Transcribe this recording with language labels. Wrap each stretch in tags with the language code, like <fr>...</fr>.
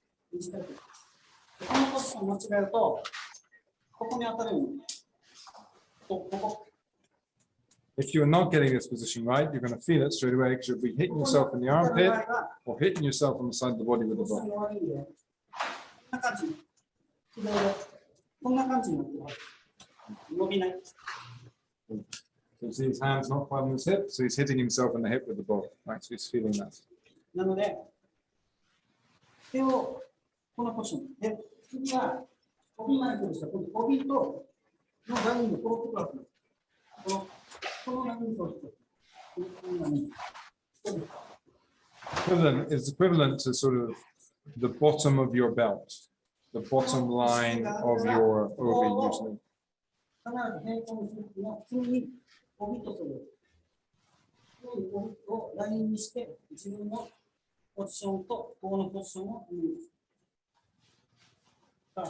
<ja>このポジションを間違えると、ここに当たるように。ここ。</ja> <en>If you're not getting this position right, you're going to feel it straight away because you'll be hitting yourself in the armpit or hitting yourself on the side of the body with the</en> <ja>ポジション</ja> <en>bow.</en> <ja>が悪いんで、こんな感じ。左でこんな感じになってます。伸びない。</ja> <en>So you see his hand's not quite on his hip, so he's hitting himself in the hip with the bow. Right, so he's feeling that.</en> <ja>なので、手をこのポジション。で、次は、帯までとした帯とのラインのこのところこのラインとこのライン。</ja> <en>Equivalent is equivalent to sort of the bottom of your belt, the bottom line of your obi usually.</en> <ja>必ず平行にするの次に帯とする。帯をラインにして自分のポジションとこのポジションを見ます。</ja>